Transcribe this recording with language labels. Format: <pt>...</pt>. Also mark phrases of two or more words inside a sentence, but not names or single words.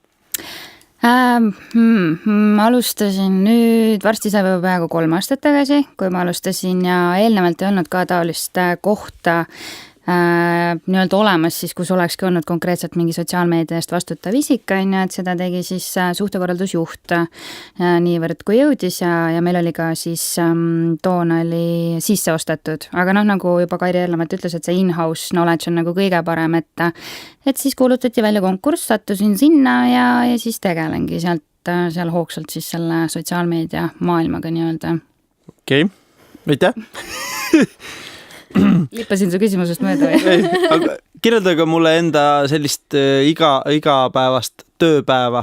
<et>Ma alustasin nüüd, varsti sai peaaegu 3 aastat tagasi, kui ma alustasin ja eelnevalt ei olnud ka taolist kohta nii-öelda olemas siis, kus olekski olnud konkreetselt mingi sotsiaalmeedia eest vastutav isik, et seda tegi siis suhtekorraldusjuht niivõrd kui jõudis ja meil oli ka siis toona oli sisse ostetud, aga noh, nagu juba Kairi eelnevalt ütles, et see</et> <en>in-house knowledge</en> <et>on nagu kõige parem, et siis kuulutati välja konkurss, sattusin sinna ja siis tegelengi seal hoogsalt siis selle sotsiaalmeedia maailmaga nii-öelda. Okei, aitäh! Lippasin su küsimusest mööda või? Aga kirjeldage mulle enda sellist igapäevast tööpäeva.</et>